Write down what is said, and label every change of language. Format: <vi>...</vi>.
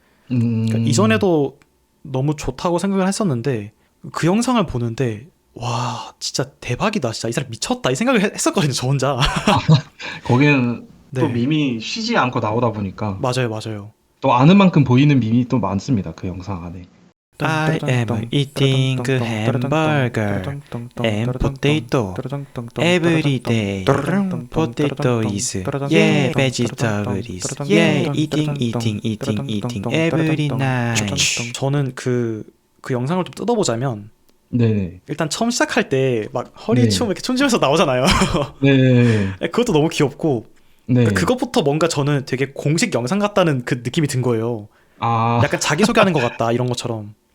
<ko>그러니까 이전에도 너무 좋다고 생각을 했었는데 그 영상을 보는데 와 진짜 대박이다, 진짜 이 사람 미쳤다 이 생각을 했었거든요 저 혼자. 거기는 또 네, 밈이 쉬지 않고 나오다 보니까 맞아요, 맞아요. 또 아는 만큼 보이는 밈이 또 많습니다. 그 영상 안에.</ko> <en>I am eating a hamburger and potato every day. Potato is yeah, vegetable is yeah, eating every night.</en> <ko>저는 그 영상을 좀 뜯어보자면 네네. 일단 처음 시작할 때 막 허리 네. 춤 이렇게 춤추면서 나오잖아요. 네. 그것도 너무 귀엽고 네. 그것부터 뭔가 저는 되게 공식 영상 같다는 그 느낌이 든 거예요. 아, 약간 자기소개하는 것 같다 이런 것처럼.</ko>